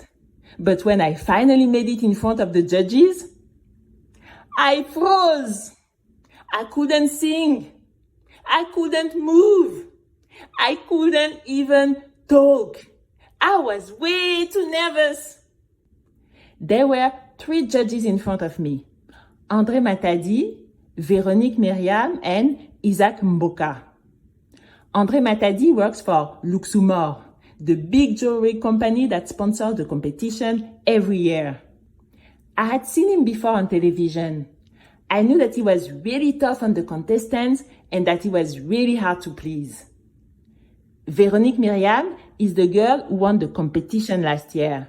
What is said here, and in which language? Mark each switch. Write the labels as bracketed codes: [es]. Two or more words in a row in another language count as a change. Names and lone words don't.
[en] But when I finally made it in front of the judges, I froze. I couldn't sing. I couldn't move. I couldn't even talk. I was way too nervous. There were 3 judges in front of me. André Matadi, Véronique Myriam, and Isaac Mboka. André Matadi works for Luxumor, the big jewelry company that sponsors the competition every year. I had seen him before on television. I knew that he was really tough on the contestants and that he was really hard to please. Véronique Myriam is the girl who won the competition last year.